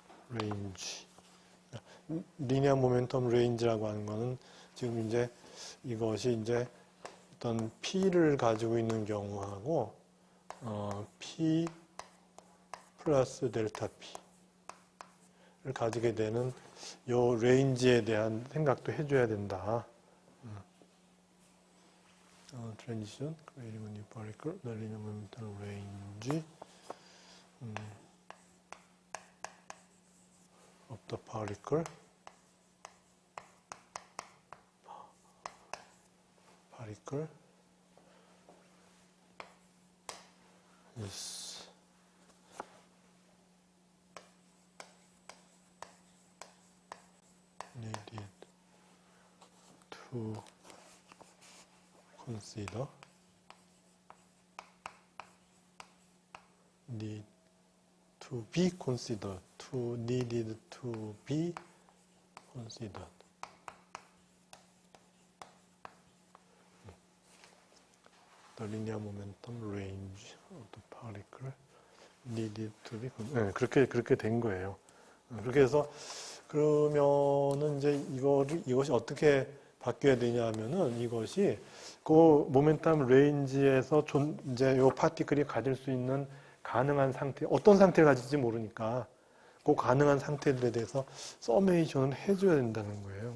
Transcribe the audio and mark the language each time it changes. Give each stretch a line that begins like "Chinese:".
Korean: 레인지, 리니어 모멘텀 레인지라고 하는 거는 지금 이제 이것이 이제 어떤 P를 가지고 있는 경우하고 P 플러스 델타 P를 가지게 되는 요 레인지에 대한 생각도 해줘야 된다.
English: transition, creating a new particle, the linear momentum range of the particle is needed to consider need to be considered to needed to be considered. The linear momentum range of the particle needed to be considered.
Korean: 네, 그렇게 된 거예요. 그렇게 해서 그러면은 이제 이것이 어떻게 바뀌어야 되냐 하면은 이것이 그 모멘텀 레인지에서 이제 요 파티클이 가질 수 있는 가능한 상태, 어떤 상태를 가질지 모르니까 그 가능한 상태들에 대해서 서메이션을 해줘야 된다는 거예요.